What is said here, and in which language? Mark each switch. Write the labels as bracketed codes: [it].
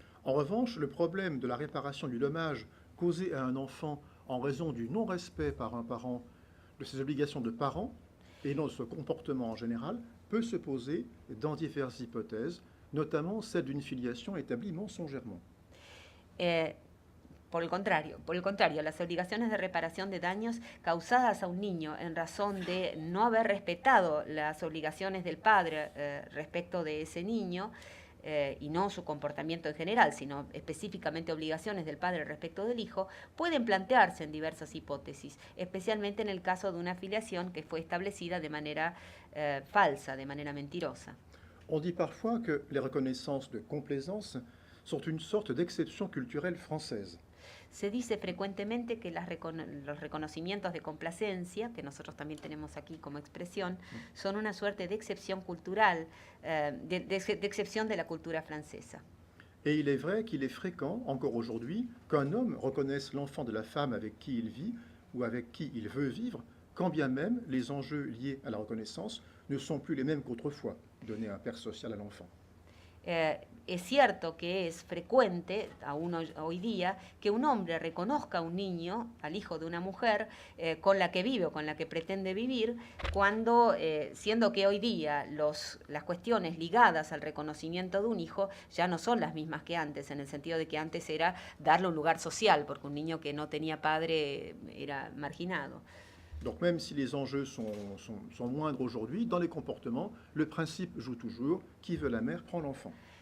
[fr] En revanche, le problème de la réparation du dommage causé à un enfant en raison du non-respect par un parent de ses obligations de parent et non de ce comportement en général peut se poser dans diverses hypothèses, notamment celle d'une filiation établie mensongèrement. [es] Por el contrario, las obligaciones de reparación de daños causadas a un niño en razón de no haber respetado las obligaciones del padre respecto de ese niño, y no su comportamiento en general, sino específicamente obligaciones del padre respecto del hijo, pueden plantearse en diversas hipótesis, especialmente en el caso de una filiación que fue establecida de manera falsa, de manera mentirosa. [fr] On dit parfois que les reconnaissances de complaisance sont une sorte d'exception culturelle française. [es] Se dice frecuentemente que los reconocimientos de complacencia, que nosotros también tenemos aquí como expresión, son una suerte de excepción cultural, de excepción de la cultura francesa. [fr] Et il est vrai qu'il est fréquent, encore aujourd'hui, qu'un homme reconnaisse l'enfant de la femme avec qui il vit ou avec qui il veut vivre, quand bien même les enjeux liés à la reconnaissance ne sont plus les mêmes qu'autrefois, donner un père social à l'enfant. [es] Es cierto que es frecuente, aún hoy día, que un hombre reconozca a un niño, al hijo de una mujer, con la que vive o con la que pretende vivir, cuando, siendo que hoy día las cuestiones ligadas al reconocimiento de un hijo ya no son las mismas que antes, en el sentido de que antes era darle un lugar social, porque un niño que no tenía padre era marginado. [fr] Donc même si les enjeux sont moindres aujourd'hui, dans les comportements, le principe joue toujours, qui veut la mère prend l'enfant.